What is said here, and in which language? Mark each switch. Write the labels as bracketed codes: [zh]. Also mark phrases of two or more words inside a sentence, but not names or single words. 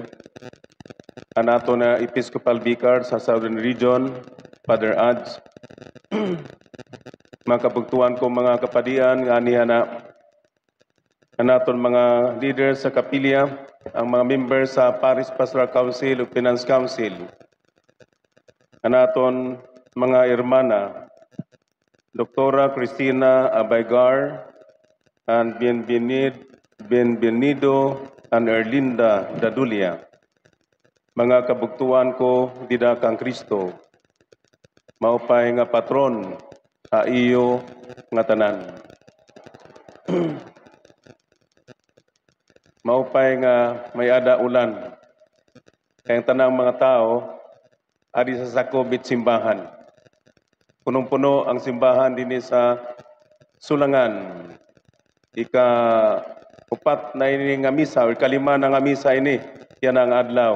[war] Anaton na Episcopal Vicar sa Southern Region, Father Ads. Mga kabugtuan ko mga kapadian, nga niya na anaton mga leaders sa kapilya, ang mga members sa Parish Pastoral Council o Finance Council. Anaton mga irmana, Doktora Cristina Abaygar and Bienvenido and Erlinda Dadulia. Mga kabugtuan ko dida kang Kristo, maupay nga patron sa iyo nga tanan. Maupay nga may ada ulan, kayang tanang mga tao adi sa sakobit simbahan. Punong-puno ang simbahan din sa Sulangan. Ika-upat na ini nga misa, o ikalima na nga misa ini, yan ang adlaw.